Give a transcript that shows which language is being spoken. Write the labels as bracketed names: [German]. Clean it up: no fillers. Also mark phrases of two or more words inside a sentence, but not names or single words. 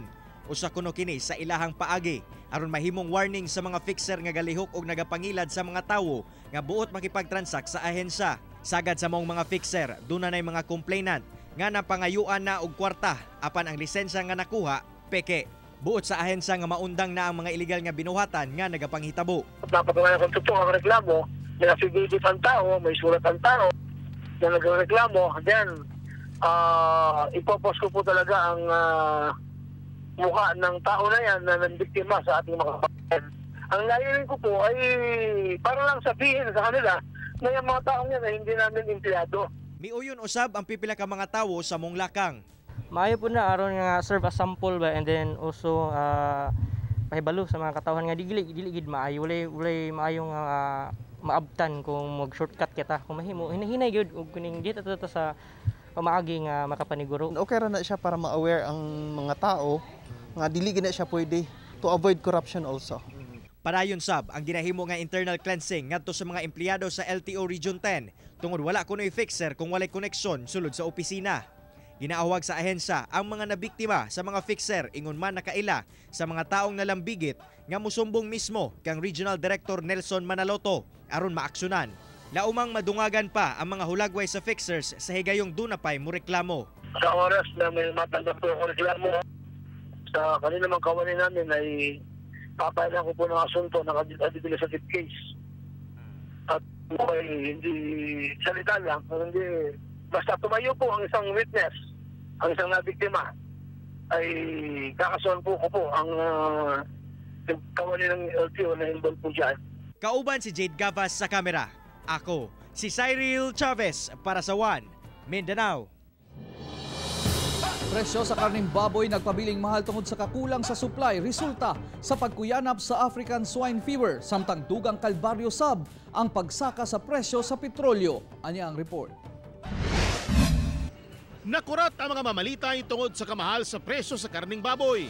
[Cebuano] Usa kuno kini sa ilahang paagi aron mahimong warning sa mga fixer nga galihok og nagapangilad sa mga tawo nga buot makipagtransak sa ahensya. Sagad sa maong mga fixer, dunay mga complainant nga napangayuan na og kwarta apan ang lisensya nga nakuha peke. Buot sa ahensya nga maundang na ang mga illegal nga binuhatan nga nagapanghitabo. [Filipino] Dapat nga kung totoo ang reklamo, may affidavit ang tao, may sulat ang tao na nagreklamo, then ipopost ko po talaga ang mukha ng tao na yan na nambiktima sa ating mga kapatid. Ang layunin ko po ay para lang sabihin sa kanila na yung mga taong yan ay hindi namin empleyado. [Cebuano] Miuyon usab ang pipila ka mga tawo sa mong lakang. Maayo po na aron nga [English] serve as sample [Cebuano] ba, [English] and then also [Cebuano] pahibalo sa mga katawhan nga dili gid maayo, walay maayong maabtan kung mag-shortcut kita. Kung mahimo, hinahinay yun o kuning dito sa pamaagi nga makapaniguro. Okay ra na siya para ma-aware ang mga tao nga dili gina siya pwede [English] to avoid corruption also. [Cebuano] Padayon sab ang ginahimo nga [English] internal cleansing [Cebuano] ngadto sa mga empleyado sa LTO Region 10 tungod wala kunoy fixer kung walay koneksyon sulod sa opisina. Ginaawag sa ahensya ang mga nabiktima sa mga fixer ingon man nakaila sa mga taong nalambigit nga musumbong mismo kang Regional Director Nelson Manaloto aron maaksyonan. Laumang madungagan pa ang mga hulagway sa fixers sa higayong dunapay mo reklamo. [Filipino] Sa oras na may matanggap po ang reklamo sa kanina mga kawanin namin ay papayagan ko po ng asunto na [English] administrative case. [Filipino] At hindi salita lang, hindi basta tumayo po ang isang witness, ang isang nabiktima, ay kakasuhan po ko po ang kawanin ng LTO na involved po dyan. [Cebuano] Kauban si Jade Gavas sa kamera. Ako, si Cyril Chavez para sa One Mindanao. Presyo sa karning baboy nagpabiling mahal tungod sa kakulang sa supply resulta sa pagkuyanap sa African Swine Fever samtang dugang kalbaryo sab ang pagsaka sa presyo sa petrolyo. Ania ang report. Nakurat ang mga mamalitay tungod sa kamahal sa presyo sa karning baboy.